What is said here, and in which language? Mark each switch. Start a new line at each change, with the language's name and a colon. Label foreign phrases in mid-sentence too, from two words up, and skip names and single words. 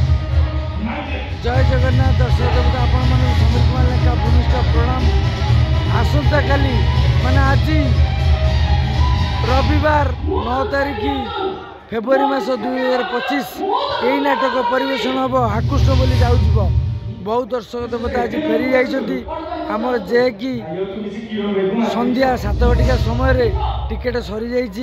Odia: ଜୟ ଜଗନ୍ନାଥ ଦର୍ଶକ ଦେବତା ଆପଣ ମାନ ସୁମିତ କୁମାର ଲେଖା ଭୂମିଷ୍ଠ ପ୍ରଣାମ। ମାନେ ଆଜି ରବିବାର 9 ତାରିଖ ଫେବୃଆରୀ ମାସ 2025 ଏହି ନାଟକ ପରିବେଷଣ ହେବ ଆକୁଷ୍ଟ ବୋଲି ଯାଉଯିବ। ବହୁତ ଦର୍ଶକ ଦେବତା ଆଜି ଫେରି ଯାଇଛନ୍ତି ଆମର ଯେକି ସନ୍ଧ୍ୟା 7 ଘଟିକା ସମୟରେ ଟିକେଟ ସରିଯାଇଛି।